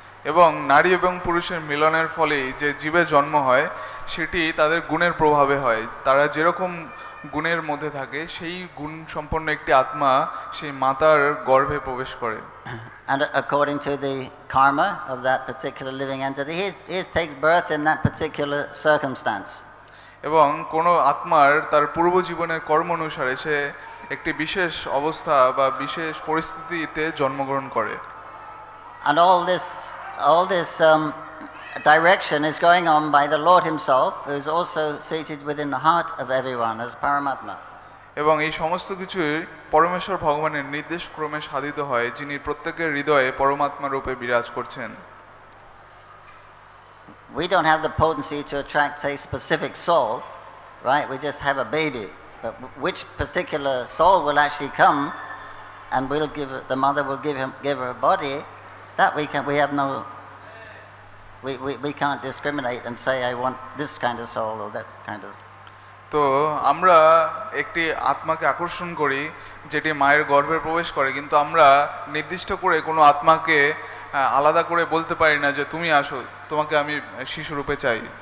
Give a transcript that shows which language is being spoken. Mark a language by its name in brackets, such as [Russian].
[Bangla] এবং নারী এবং পুরুষের মিলনের ফলে যে জীবের জন্ম হয় সেটি তাদের গুণের প্রভাবে হয়। তারা যেরকম গুণের মধ্যে থাকে, সেই গুণ সম্পন্ন একটি আত্মা সেই মাতার গর্ভে প্রবেশ করে। [English] And according to the karma of that particular living entity, he takes birth in that particular circumstance. [Bangla] এবং কোনো আত্মার তার পূর্ব জীবনের কর্ম অনুসারে সে একটি বিশেষ অবস্থা বা বিশেষ পরিস্থিতিতে জন্মগ্রহণ করে। [English] And all this direction is going on by the Lord himself, who is also seated within the heart of everyone as Paramatma. [Bangla] এবং এই সমস্ত কিছুই পরমেশ্বর ভগবানের নির্দেশ ক্রমে সাধিত হয়, যিনি প্রত্যেকের হৃদয়ে পরমাত্মা রূপে বিরাজ করছেন। [English] We don't have the potency to attract a specific soul, right? We just have a baby. But which particular soul will actually come and will give the mother will give her body, that we have no we can't discriminate and say I want this kind of soul or that kind of. [Bangla] তো আমরা একটি আত্মাকে আকর্ষণ করি যেটি মায়ের গর্ভে প্রবেশ করে, কিন্তু আমরা নির্দিষ্ট করে কোনো আত্মাকে আলাদা করে বলতে পারি না যে তুমি আসো, তোমাকে আমি শিশুরূপে চাই।